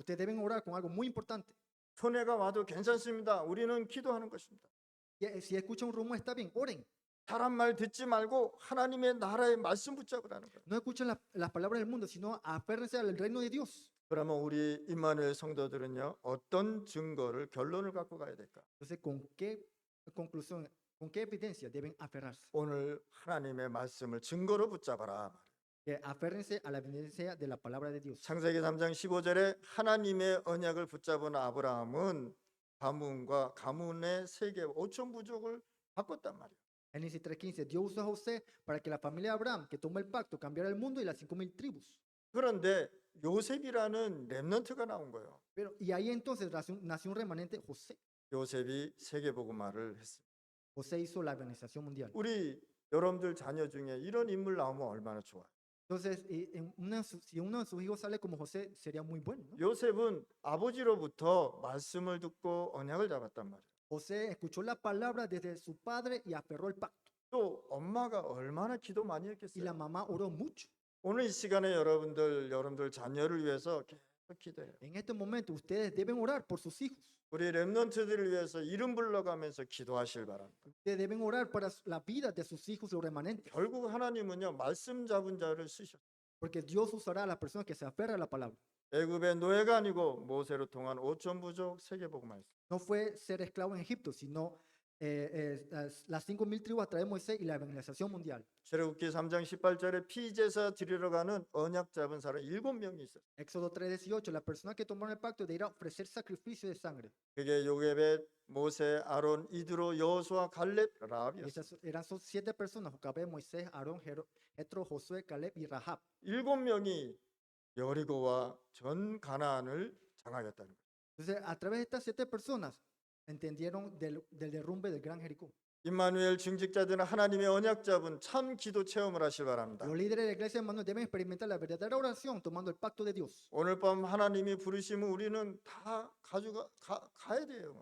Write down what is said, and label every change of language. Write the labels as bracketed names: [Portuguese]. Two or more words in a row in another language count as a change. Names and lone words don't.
[Spanish] Ustedes deben orar con algo muy importante. [Korean] 손해가 와도 괜찮습니다. 우리는 기도하는 것입니다. [Spanish] Si escuchan un rumor, está bien, oren. [Korean] 사람 말 듣지 말고 하나님의 나라의 말씀 붙잡으라는 거예요. [Spanish] No escuchen las palabras del mundo, sino aférrense al reino de Dios. [Korean] 그러면 우리 임마누엘 성도들은요, 어떤 증거를 결론을 갖고 가야 될까? [Spanish] Entonces, ¿con qué conclusión ¿Con qué evidencia deben aferrarse? [Korean] 오늘 하나님의 말씀을 증거로 붙잡아라. [Spanish] Que aférrense a la evidencia de la palabra de Dios. [Korean] 창세기 3장 15절에 하나님의 언약을 붙잡은 아브라함은 가문의 세계 5천 부족을 바꿨단 말이에요. [Spanish] Génesis 3:15, Dios usó a José para que la familia de Abraham, que tomó el pacto, cambiara el mundo y las 5,000 tribus. [Korean] 그런데 요셉이라는 렘넌트가 나온 거예요. [Spanish] Pero, y ahí entonces nació un remanente, José. [Korean] 요셉이 세계복음화를 했습니다. [Spanish] José hizo la organización mundial. [Korean] 우리 여러분들 자녀 중에 이런 인물 나오면 얼마나 좋아요. [Spanish] Entonces, si uno de sus hijos sale como José, sería muy bueno, ¿no? [Korean] 요셉은 아버지로부터 말씀을 듣고 언약을 잡았단 말이에요. [Spanish] José escuchó la palabra desde su padre y aferró el pacto. [Korean] 또 엄마가 얼마나 기도 많이 [Spanish] Y la [Korean] 했겠어요. [Spanish] mamá oró mucho. [Korean] 오늘 이 시간에 여러분들 자녀를 위해서 계속 기도해요. [Spanish] En este momento, ustedes deben orar por sus hijos. [Korean] 우리 렘넌트들을 위해서 이름 불러가면서 기도하실 바랍니다. [Spanish] Ustedes deben orar para la vida de sus hijos, los remanentes. [Korean] 결국 하나님은요 말씀 잡은 자를 쓰셨어요. [Spanish] Porque Dios usará a las personas que se aferran a la palabra. [Korean] 애굽의 노예가 아니고 모세로 통한 5천 부족 세계복음화였어요. [Spanish] No fue ser esclavo en Egipto, sino las 5,000 tribus a través de Moisés y la evangelización mundial. [Korean] 출애굽기 3장 18절에 피제사 드리러 가는 언약 잡은 사람 7명이 있어요. [Spanish] Éxodo 3:18, las personas que tomaron el pacto de ir a ofrecer sacrificio de sangre. [Korean] 그게 요게벳, 모세, 아론, 이드로, 여호수아, 갈렙, 라합이었어요. [Spanish] Esas eran 7 personas: Jocabed, Moisés, Aarón, Jetro, Josué, Caleb y Rahab. [Korean] 7명이 여리고와 전 가나안을 장악했다는 거예요. [Spanish] Entonces, a través de estas 7 personas, entendieron del derrumbe del gran Jericó. [Korean] 임마누엘 증직자들은 하나님의 언약 잡은 참 기도 체험을 하실 바랍니다. [Spanish] Los líderes de la iglesia de Manuel deben experimentar la verdadera oración tomando el pacto de Dios. [Korean] 오늘 밤 하나님이 부르시면 우리는 다 가야 돼요.